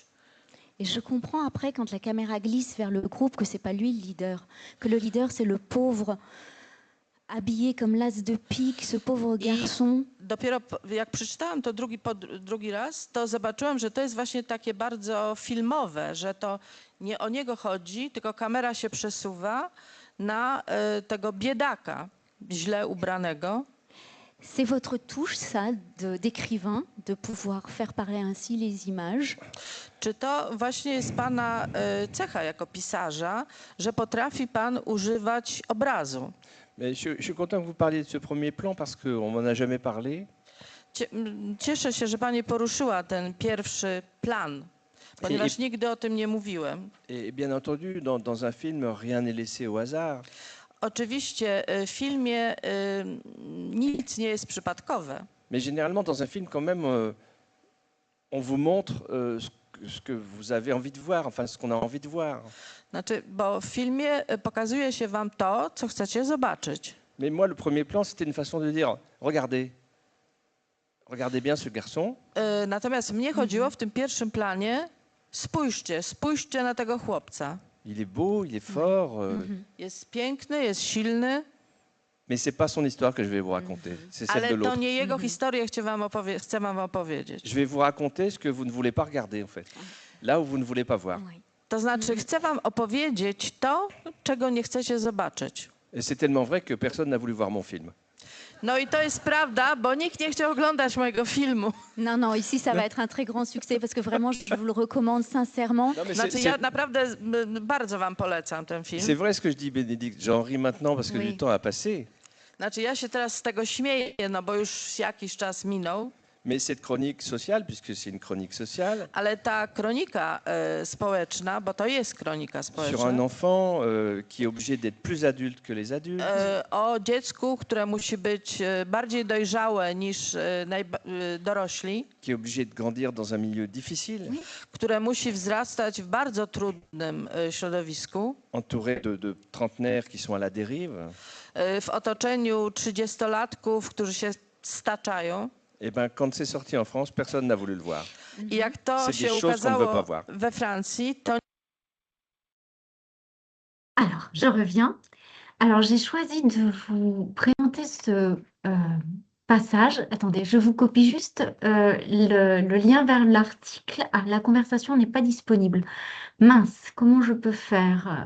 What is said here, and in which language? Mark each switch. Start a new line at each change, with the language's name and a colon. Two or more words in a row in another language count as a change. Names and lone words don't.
French: Et je comprends après, quand la caméra glisse vers le groupe, que c'est pas lui le leader, que le leader c'est le pauvre habillé comme l'as de pique, ce pauvre garçon.
Polish: Dopiero jak przeczytałam to drugi raz, to zobaczyłam, że to jest właśnie takie bardzo filmowe, że to nie o niego chodzi, tylko kamera się przesuwa na tego biedaka, źle ubranego.
French: C'est votre touche, ça, d'écrivain, de pouvoir faire parler ainsi les images.
Polish: Czy to właśnie jest Pana cecha jako pisarza, że potrafi Pan używać obrazu?
French: Mais je suis content que vous parliez de ce premier plan parce qu'on m'en a jamais parlé.
Polish: Cieszę się, że Pani poruszyła ten pierwszy plan, ponieważ nigdy o tym nie mówiłem.
French: Et bien entendu, dans un film, rien n'est laissé au hasard.
Polish: Oczywiście w filmie nic nie jest przypadkowe.
French: Mais généralement, dans un film, quand même, on vous montre ce que vous avez envie de voir, enfin ce qu'on a envie de voir.
Polish: Znaczy, bo w filmie pokazuje się wam to, co chcecie zobaczyć.
French: Mais moi, le premier plan, c'était une façon de dire, regardez bien ce garçon.
Polish: Natomiast mnie chodziło w tym pierwszym planie, spójrzcie na tego chłopca.
French: Il est beau, il est fort.
Polish: Jest piękny, jest silny.
French: Mais c'est pas son histoire que je vais vous raconter, c'est celle de
Polish: Ale to
French: l'autre.
Polish: nie jego historię chcę wam opowiedzieć.
French: Je vais vous raconter ce que vous ne voulez pas regarder, en fait. Là où vous ne voulez pas voir. Oui.
Polish: To znaczy, chcę wam opowiedzieć to, czego nie chcecie zobaczyć.
French: Et c'est tellement vrai que personne n'a voulu voir mon film.
Polish: No i to jest prawda, bo nikt nie chciał oglądać mojego filmu.
French: Non, ici ça va être un très grand succès parce que vraiment je vous le recommande sincèrement. Non, mais
Polish: Znaczy, ja naprawdę bardzo wam polecam ten film.
French: c'est vrai ce que je dis, Bénédicte. J'en ris maintenant parce que Oui. du temps a passé.
Polish: Znaczy, ja się teraz z tego śmieję, no bo już jakiś czas minął,
French: Mais cette chronique sociale, puisque c'est une chronique sociale,
Polish: ale ta kronika społeczna, bo to jest kronika
French: sur un
Polish: społeczna,
French: enfant qui est obligé d'être plus adulte que les adultes,
Polish: o dziecku, które musi być bardziej dojrzałe niż dorośli,
French: qui est obligé de grandir dans un milieu difficile,
Polish: które musi wzrastać w bardzo trudnym środowisku,
French: entouré de trentenaires qui sont à la dérive.
Polish: w otoczeniu 30-latków, którzy się staczają.
French: Et ben, quand c'est sorti en France, personne n'a voulu le voir.
Polish: I jak to
French: C'est
Polish: się
French: des choses qu'on ne veut pas
Polish: ukazało
French: voir.
Polish: we Francji, to
French: Alors, je reviens. Alors, j'ai choisi de vous présenter ce passage. Attendez, je vous copie juste le lien vers l'article. Ah, la conversation n'est pas disponible. Mince, comment je peux faire?